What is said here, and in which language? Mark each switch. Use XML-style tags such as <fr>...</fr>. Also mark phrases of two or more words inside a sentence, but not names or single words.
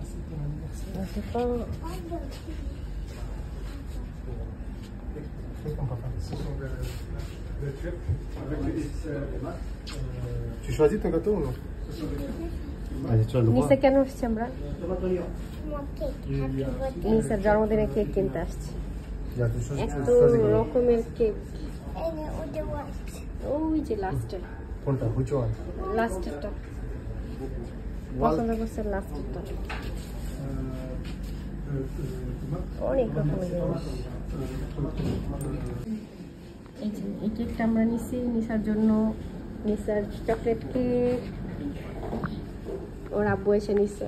<fr>Tu choisis ton gâteau ou non? Allez, tu as le droit.</fr> <bn>নিসা কেন আসছে আমরা? নিসার জন্মদিনে কেক কিনতে আসছি। এত রকমের কেক। ওই যে লাস্টের। কোনটা?</bn> <en>Which one?</en> <bn>লাস্টেরটা। পছন্দ করছে লাস্টেরটা। অনেক রকমের জিনিস। এই কেকটা আমরা নিছি নিসার জন্য। নিসার চকলেট কেক। ওর আব্বু এসে নিছে।</bn>